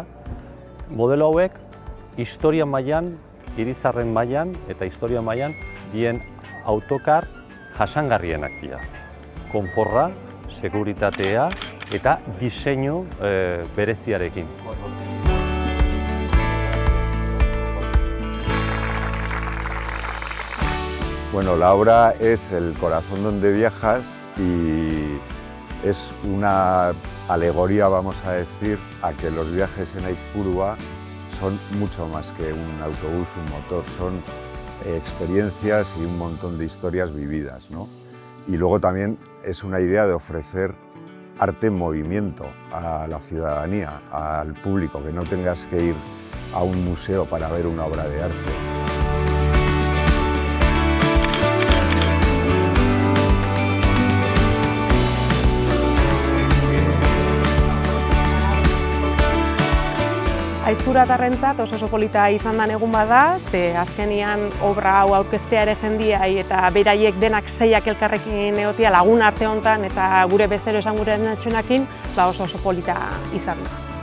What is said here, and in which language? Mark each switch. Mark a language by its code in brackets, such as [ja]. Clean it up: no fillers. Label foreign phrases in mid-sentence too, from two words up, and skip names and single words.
[eu] Modelo hauek historia mailan, Irizarren mailan eta historia mailan dien autokar jasangarrienak dira. Konforra, seguritatea eta diseinu bereziarekin. [es] Bueno, la obra es el corazón donde viajas y es una alegoría, vamos a decir, a que los viajes en Aizpurua son mucho más que un autobús, un motor, son experiencias y un montón de historias vividas, ¿no? Y luego también es una idea de ofrecer arte en movimiento a la ciudadanía, al público, que no tengas que ir a un museo para ver una obra de arte. [eu] Aizpuratarrentzat oso polita izan den egun bada, ze azkenian obra hau aurkeztea ere jendiai eta beraiek denak seiak elkarrekin egotia lagun arte hontan eta gure bezero esan gure natxunakin, oso polita izan da.